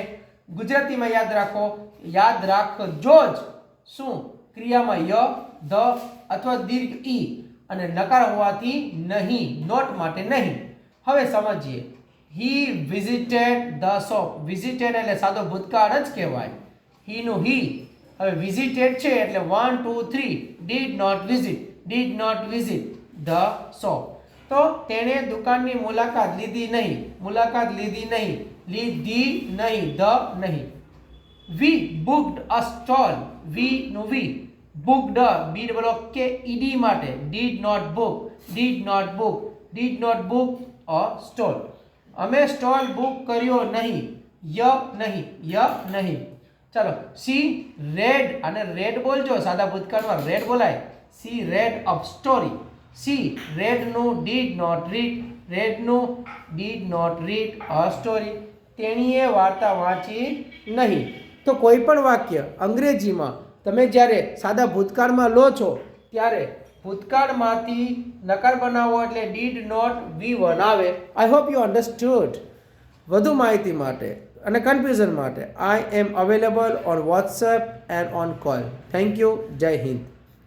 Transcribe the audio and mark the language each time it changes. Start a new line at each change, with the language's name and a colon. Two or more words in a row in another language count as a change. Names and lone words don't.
Gujarati: ગુજરાતીમાં યાદ રાખજો જ શું ક્રિયામાં ય ધ અથવા દીર્ઘ ઈ અને નકાર હોવાથી નહીં, નોટ માટે નહીં. હવે સમજીએ.
English: he visited the shop.
Gujarati: વિઝિટેડ એટલે સાદો ભૂતકાળ જ કહેવાય. હી નું હી. હવે વિઝિટેડ છે એટલે
English: 1 2 3 did not visit the shop.
Gujarati: તો તેણે દુકાનની મુલાકાત લીધી નહીં.
English: We booked a stall. We નું we. booked BOOKED માટે did not book a stall.
Gujarati: અમે
English: stall book
Gujarati: કર્યો નહીં. નહીં. ચાલો.
English: she read
Gujarati: અને read બોલજો. સાદા ભૂતકાળમાં read બોલાય.
English: she read a story. she read નું did not read a story.
Gujarati: તેણીએ વાર્તા વાંચી નહીં. તો કોઈ પણ વાક્ય અંગ્રેજીમાં તમે જ્યારે સાદા ભૂતકાળમાં લો છો ત્યારે ભૂતકાળમાંથી નકાર બનાવો એટલે
English: did not V1
Gujarati: આવે.
English: I hope you understood.
Gujarati: વધુ માહિતી માટે અને કન્ફ્યુઝન માટે
English: I am available on WhatsApp and on call. thank you.
Hindi: जय हिन्द.